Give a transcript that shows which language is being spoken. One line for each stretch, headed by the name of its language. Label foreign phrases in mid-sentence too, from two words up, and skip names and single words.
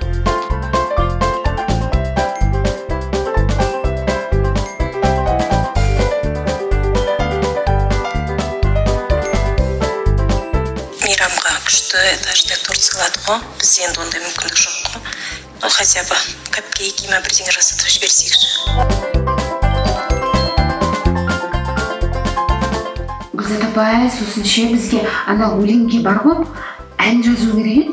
Kazakh: Мейрамға күшті этажды торт сыйлады ғой, бізде енді ондай мүмкіндік жоқ қой.
Russian: Ну, хотя бы
Kazakh: капкейк ма бірдеңе жасатып жіберсекші. Гүлзат апай, сосын ше бізге ана өлеңге бар ғой, ән жазу керек.